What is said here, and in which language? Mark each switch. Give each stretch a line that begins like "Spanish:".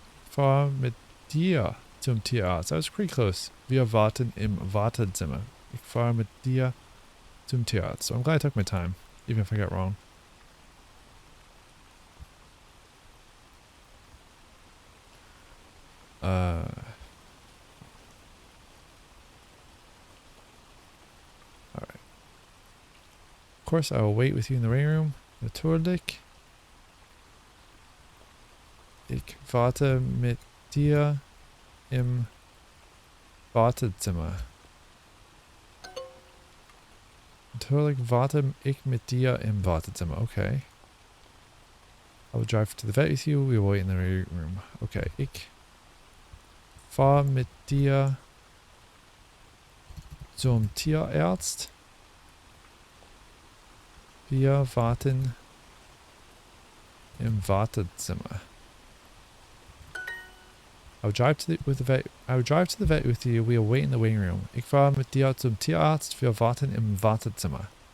German: Fahr mit dir zum Tierarzt.
English: That was pretty close.
German: Wir warten im Wartezimmer. Ich fahre mit dir zum Tierarzt.
English: So I'm glad I took my time, even if I got wrong. Alright. Of course, I will wait with you in the waiting room.
German: Natürlich. Ich warte mit dir im Wartezimmer. Natürlich warte ich mit dir im Wartezimmer. Okay.
English: I will drive to the vet with you. We will wait in the waiting room. Okay.
German: Ich fahr mit dir zum Tierarzt. Wir warten im Wartezimmer.
English: I would drive to the vet with you. We will wait in the waiting room.
German: Ich fahre mit dir zum Tierarzt. Wir warten im Wartezimmer.